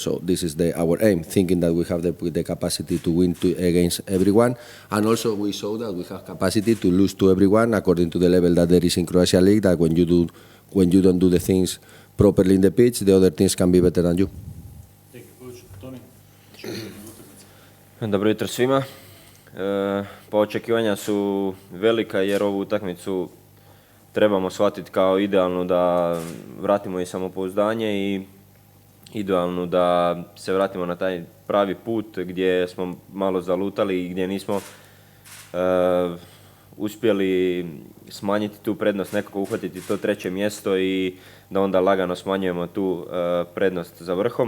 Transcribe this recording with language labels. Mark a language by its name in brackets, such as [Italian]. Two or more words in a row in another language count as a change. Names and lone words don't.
[English] So this is our aim, thinking that we have the capacity to win against everyone, and also we show that we have capacity to lose to everyone according to the level that there is in Croatia League. That when you don't do the things properly in the pitch, the other teams can be better than you. Thank you, coach. Toni. [Croatian] Dobro jutro svima. Pa očekivanja su velika jer ovu utakmicu trebamo shvatiti kao idealnu da vratimo i samopouzdanje i idealnu da se vratimo na taj pravi put gdje smo malo zalutali i gdje nismo uspjeli smanjiti tu prednost, nekako uhvatiti to treće mjesto i da onda lagano smanjujemo tu prednost za vrhom.